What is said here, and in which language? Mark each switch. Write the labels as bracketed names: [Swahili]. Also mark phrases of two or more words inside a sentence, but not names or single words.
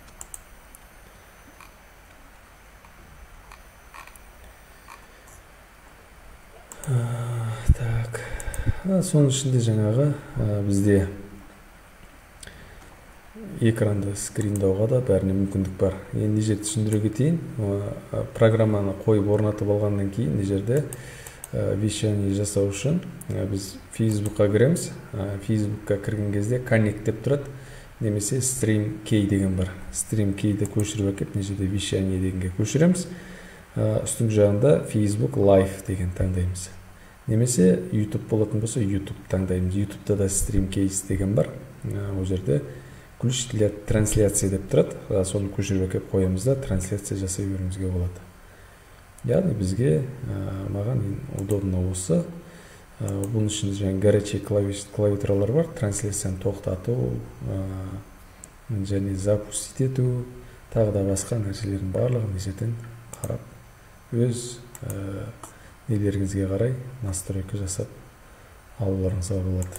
[Kazakh] Так, соның ішінде жаңағы бізде экранды скриндауға да бәріне мүмкіндік бар. Енді не жерде түсіндіре кетейін, программаны қойып орнатып алғаннан кейін не жерде вещание жасау үшін біз Facebook'қа кіреміз. Facebook'қа кірген кезде connect деп тұрады, немесе [English] stream key [Kazakh] деген бар. [English] Stream keyді [Kazakh] көшіріп әкеп, не жерде вещание дегенге көшіреміз. Үстіңгі жағында Facebook Live деген таңдаймыз. Немесе YouTube болатын болса YouTube таңдаймыз. YouTube'да да [English] stream case [Kazakh] деген бар. Ол жерде [Russian] ключ для трансляции [Kazakh] деп тұрады. Соны көшіріп әкеп қоямыз да трансляция жасай беруімізге болады. Яғни бізге маған удобно осы. Бұның ішінде жаңа горячий клавиатуралар бар. Трансляцияны тоқтату, және запустить ету, тағы да басқа нәрселердің барлығын жерден қарап, өз нелеріңізге қарай настройка жасап алуларыңызға болады.